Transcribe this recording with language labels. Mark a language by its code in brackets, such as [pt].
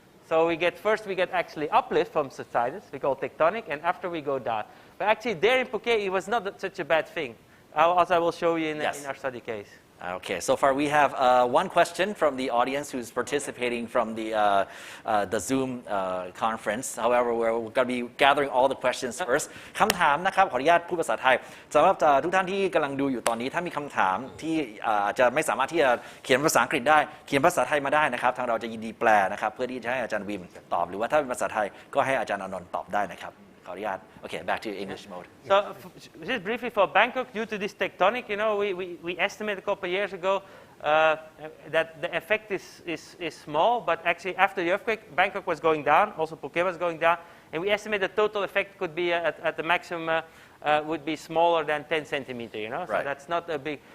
[en] So first we get actually uplift from subsidence, we call tectonic, and after we go down. But actually there in Phuket, it was not such a bad thing, as I will show you in our study case. Okay, so far we have one question from the audience who's participating from the Zoom conference. However, we're going to be gathering all the questions first. [th] คำถามนะครับขออนุญาตพูดภาษาไทยสำหรับทุกท่านที่กำลังดูอยู่ตอนนี้ถ้ามีคำถามที่อาจจะไม่สามารถที่จะเขียนภาษาอังกฤษได้เขียนภาษาไทยมาได้นะครับทางเราจะยินดีแปลนะครับเพื่อที่จะให้อาจารย์วิมตอบหรือว่าถ้าเป็นภาษาไทยก็ให้อาจารย์อานนท์ตอบได้นะครับ [en] Okay, back to English mode. So just briefly for Bangkok, due to this tectonic, we estimated a couple of years ago that the effect is small, but actually after the earthquake, Bangkok was going down, also Phuket was going down, and we estimate the total effect could be at the maximum would be smaller than 10 centimeters, So that's not a big.